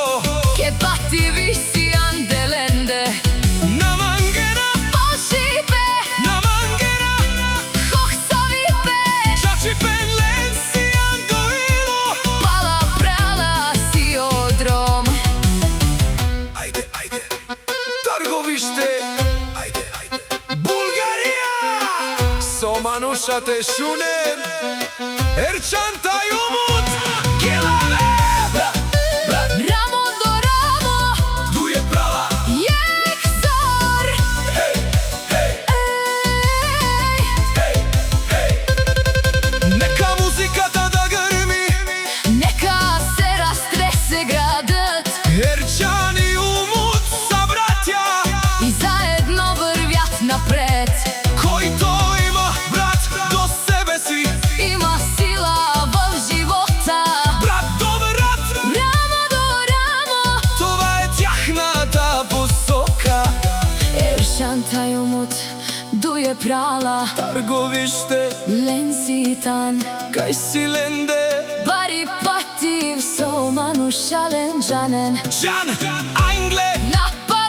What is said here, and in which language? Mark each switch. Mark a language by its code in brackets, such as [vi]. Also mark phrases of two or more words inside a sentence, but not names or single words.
[rom] Ke pati visi andelende, Namangena, Ošipe, namangena, hoh savipe. čačipen len si andoilo. Pala prala si odrom, Ajde, ajde, trgovište, ajde, ajde, Bulgarija. So Manuša tešunen, Ercan taj Umut, kilave. [sr] ramo do ramo, [rom] Tu je prala, jek zor. hej, hej, Ej, [sr] hej, hej. Neka muzika tada grmi, neka se rastrese gradът [bg] Ercan i Umut sa bratja. и заедно вървят напред. [sr] Koji to ima, brat, do sebe si. [bg] Има сила в живота, Brat do brat, рамо до рамо. това е тяхната посока. [rom] Ercan taj Umut, duj phrala, Trgovište, ленситан. kaj si lende. Bari pativ so manušalen džanen. Džan, Angle, Na